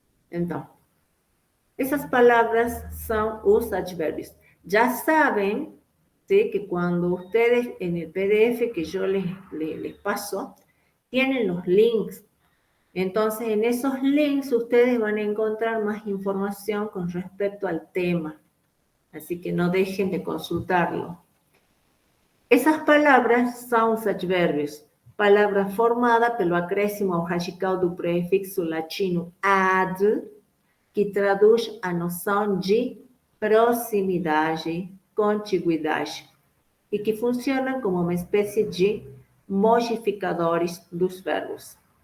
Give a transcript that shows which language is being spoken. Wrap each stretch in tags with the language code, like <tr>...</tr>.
<pt>Então, essas palavras são os advérbios. Já sabem,</pt> <es>¿sí? Que cuando ustedes en el PDF que yo les paso, tienen los links. Entonces, en esos links ustedes van a encontrar más información con respecto al tema. Así que no dejen de consultarlo.</es> <pt>Essas palavras são os advérbios. Palavra formada pelo acréscimo ao radical do prefixo latino ad, que traduz a noção de proximidade, contiguidade, e que funciona como uma espécie de modificadores dos verbos.</pt>